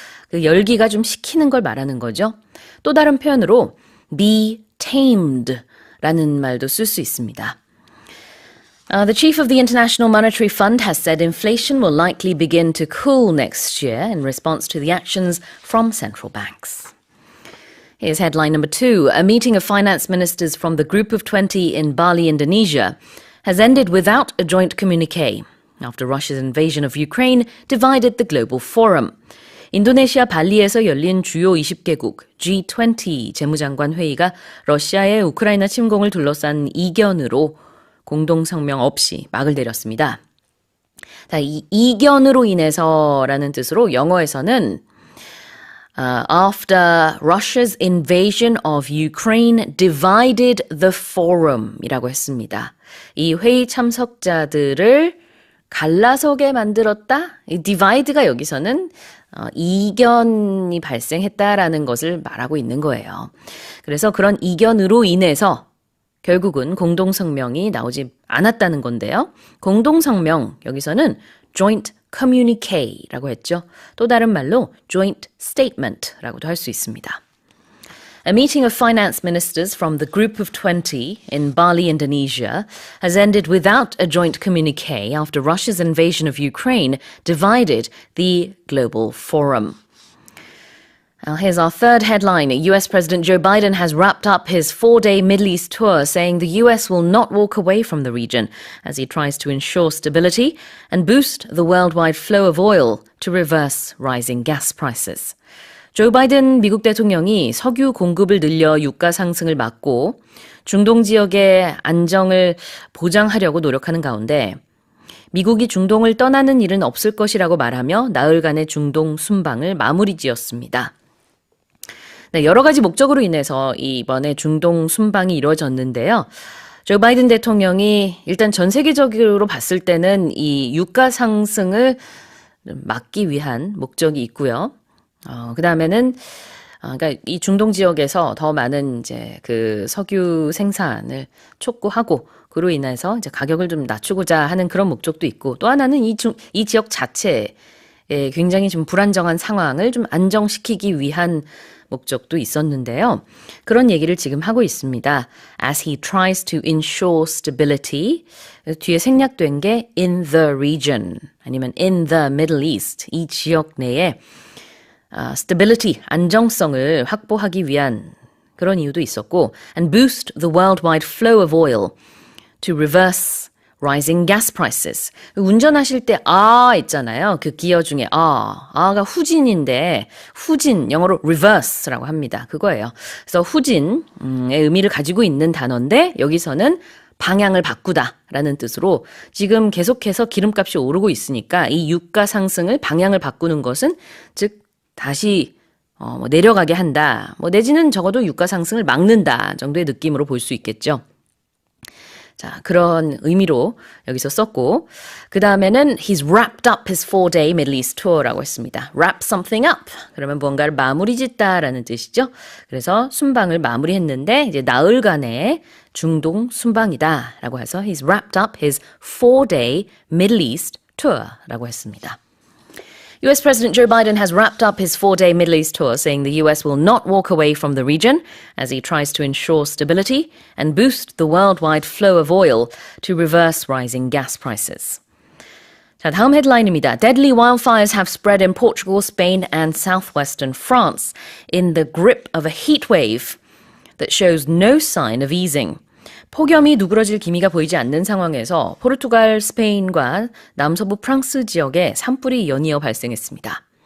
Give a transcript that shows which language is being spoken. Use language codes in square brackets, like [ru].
[ko] 그 열기가 좀 식히는 걸 말하는 거죠. 또 다른 표현으로 [en] be tamed [ko] 라는 말도 쓸 수 있습니다. [en] The chief of the International Monetary Fund has said inflation will likely begin to cool next year in response to the actions from central banks. Here's headline number 2. A meeting of finance ministers from the Group of 20 in Bali, Indonesia, has ended without a joint communique after Russia's invasion of Ukraine divided the global forum. [ko] 인도네시아 발리에서 열린 주요 20개국 G20 재무장관 회의가 러시아의 우크라이나 침공을 둘러싼 이견으로 공동성명 없이 막을 내렸습니다. 자, 이 이견으로 인해서라는 뜻으로 영어에서는 [en] After Russia's invasion of Ukraine divided the forum [ko] 이라고 했습니다. 이 회의 참석자들을 갈라서게 만들었다? 이 divide가 여기서는 이견이 발생했다라는 것을 말하고 있는 거예요. 그래서 그런 이견으로 인해서 결국은 공동성명이 나오지 않았다는 건데요. 공동성명, 여기서는 joint communique라고 했죠. 또 다른 말로 joint statement라고도 할 수 있습니다. [en] A meeting of finance ministers from the Group of 20 in Bali, Indonesia, has ended without a joint communique after Russia's invasion of Ukraine divided the global forum. Now, here's our third headline. US President Joe Biden has wrapped up his 4-day Middle East tour, saying the US will not walk away from the region as he tries to ensure stability and boost the worldwide flow of oil to reverse rising gas prices. [ko] 조 바이든 미국 대통령이 석유 공급을 늘려 유가 상승을 막고 중동 지역의 안정을 보장하려고 노력하는 가운데 미국이 중동을 떠나는 일은 없을 것이라고 말하며 나흘간의 중동 순방을 마무리 지었습니다. 네, 여러 가지 목적으로 인해서 이번에 중동 순방이 이루어졌는데요. 조 바이든 대통령이 일단 전 세계적으로 봤을 때는 이 유가 상승을 막기 위한 목적이 있고요. 그 다음에는 그러니까 이 중동 지역에서 더 많은 이제 그 석유 생산을 촉구하고 그로 인해서 이제 가격을 좀 낮추고자 하는 그런 목적도 있고 또 하나는 이 지역 자체에 굉장히 좀 불안정한 상황을 좀 안정시키기 위한 목적도 있었는데요. 그런 얘기를 지금 하고 있습니다. [en] As he tries to ensure stability. [ko] 뒤에 생략된 게 [en] in the region [ko] 아니면 [en] in the Middle East. [ko] 이 지역 내에 [en] stability, [ko] 안정성을 확보하기 위한 그런 이유도 있었고 [en] and boost the worldwide flow of oil to reverse rising gas prices. [ko] 운전하실 때 있잖아요. 그 기어 중에 아가 후진인데 후진 영어로 reverse라고 합니다. 그거예요. 그래서 후진의 의미를 가지고 있는 단어인데 여기서는 방향을 바꾸다라는 뜻으로 지금 계속해서 기름값이 오르고 있으니까 이 유가 상승을 방향을 바꾸는 것은 즉 다시 내려가게 한다. 내지는 적어도 유가 상승을 막는다 정도의 느낌으로 볼 수 있겠죠. 자, 그런 의미로 여기서 썼고 그 다음에는 [en] he's wrapped up his 4-day Middle East tour [ko] 라고 했습니다. [en] wrap something up. [ko] 그러면 뭔가를 마무리 짓다라는 뜻이죠. 그래서 순방을 마무리했는데 이제 나흘간의 중동 순방이다라고 해서 [en] he's wrapped up his 4-day Middle East tour [ko] 라고 했습니다. [en] US President Joe Biden has wrapped up his 4-day Middle East tour, saying the US will not walk away from the region as he tries to ensure stability and boost the worldwide flow of oil to reverse rising gas prices. [ko] 자, 다음 헤드라인입니다. [en] Deadly wildfires have spread in Portugal, Spain and southwestern France in the grip of a heat wave that shows no sign of easing. [ko] 폭염이 누그러질 기미가 보이지 않는 상황에서 포르투갈, 스페인과 남서부 프랑스 지역에 산불이 연이어 발생했습니다.